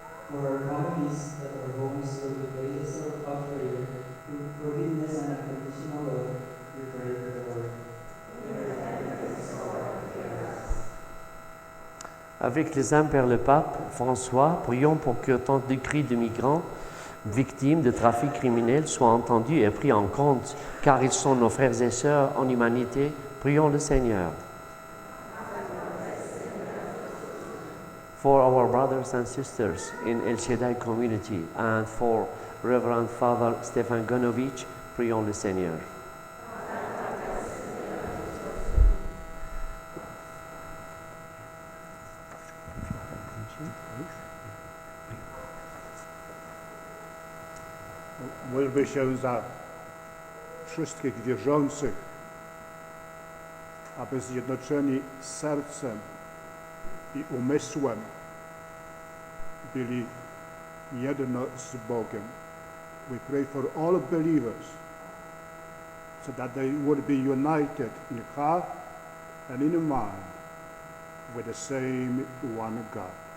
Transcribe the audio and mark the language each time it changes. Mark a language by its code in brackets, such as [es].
[en] For our families that our homes will be places of prayer, through forgiveness and unconditional love, we pray to the Lord. [fr] Avec les âmes vers le pape François, prions pour que tant de cris de migrants victimes de trafic criminel soient entendus et pris en compte, car ils sont nos frères et sœurs en humanité. Prions le Seigneur. [en] For our brothers and sisters in El Shaddai community and for Reverend Father Stefan Gonovich, [fr] prions le Seigneur. [pl] Módlmy się za wszystkich wierzących, aby zjednoczeni sercem i umysłem byli jedno z Bogiem. [en] We pray for all believers so that they would be united in heart and in mind with the same one God.